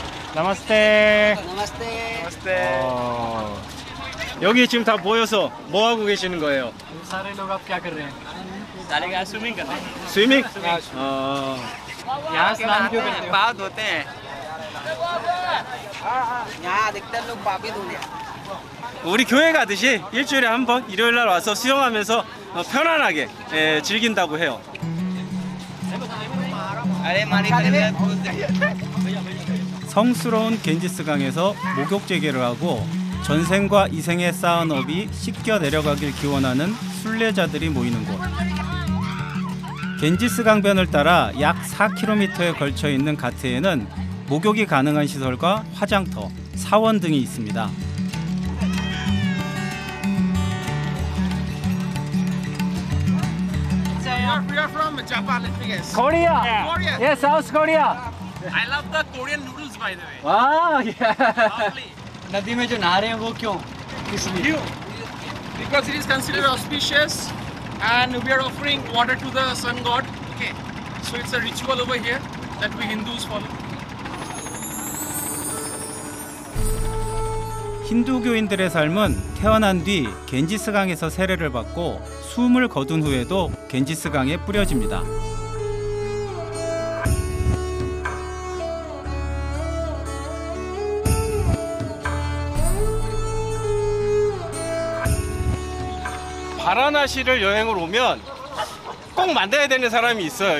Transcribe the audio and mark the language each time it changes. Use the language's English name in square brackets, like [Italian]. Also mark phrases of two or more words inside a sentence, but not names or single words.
[Hindi] 나마스테. नमस्ते [Korean] 여기 지금 다 모여서 뭐 하고 계시는 거예요? [Hindi] सारे लोग आप क्या कर रहे हैं? सारे का स्विमिंग करते हैं [Korean] 스위밍? [Hindi] यहाँ स्नान क्यों करते हो? पाँव धोते हैं यहाँ अधिकतर लोग पापी धोने [Korean] 우리 교회 가듯이 일주일에 한 번 일요일 날 와서 수영하면서 편안하게 즐긴다고 해요. [Hindi] अरे मारी [Korean] 성스러운 겐지스강에서 목욕 재개를 하고 전생과 이생에 쌓은 업이 씻겨 내려가길 기원하는 순례자들이 모이는 곳. 겐지스 강변을 따라 약 4km에 걸쳐 있는 가트에는 목욕이 가능한 시설과 화장터, 사원 등이 있습니다. [English] We are from Japan, let me guess. Korea. Korea. Yes, South Korea. I love the Korean noodles, by the way. 아, yeah. Lovely. [Hindi] नदी में जो नहा रहे हैं वो क्यों? इसलिए [English] Because it is considered auspicious, and we are offering water to the sun god. Okay, so it's a ritual over here that we Hindus follow. [Korean] 힌두교인들의 삶은 태어난 뒤 겐지스강에서 세례를 받고 숨을 거둔 후에도 겐지스강에 뿌려집니다. 바라나시를 여행을 오면 꼭 만나야 되는 사람이 있어요.